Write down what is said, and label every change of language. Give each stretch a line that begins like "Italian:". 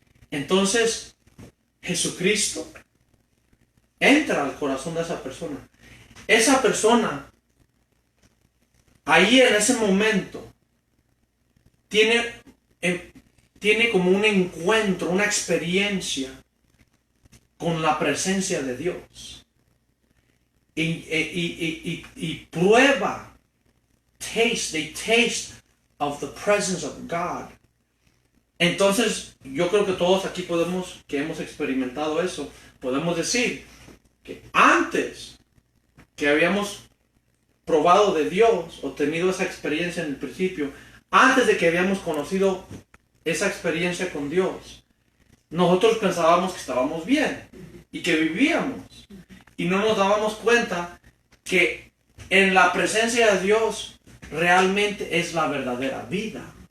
Spanish: Entonces, Jesucristo entra al corazón de esa persona. Esa persona, ahí en ese momento, tiene como un encuentro, una experiencia con la presencia de Dios. Y prueba,
English: they taste of the presence of God.
Spanish: Entonces, yo creo que todos aquí que hemos experimentado eso, podemos decir que antes que habíamos probado de Dios o tenido esa experiencia en el principio, antes de que habíamos conocido esa experiencia con Dios, nosotros pensábamos que estábamos bien y que vivíamos y no nos dábamos cuenta que en la presencia de Dios realmente es la verdadera vida.